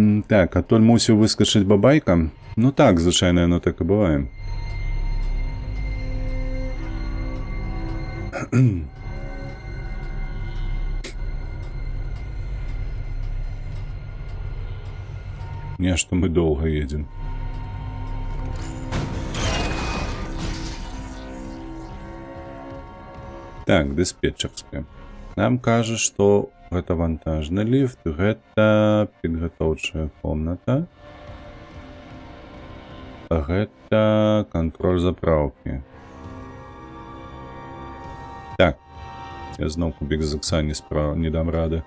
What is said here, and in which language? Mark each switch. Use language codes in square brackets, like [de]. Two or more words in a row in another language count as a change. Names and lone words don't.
[be] Так, Атоль мусіў выскачыць бабайка. Ну так, звычайна, яно так і бывае. [ru] Не, что мы долго едем. Так, диспетчерская. [be] Нам кажа, што гэта вантажны ліфт, гэта підгатоўчая комната. Гэта кантроль заправкі. Так, я зноў кубік з ікса не дам рады.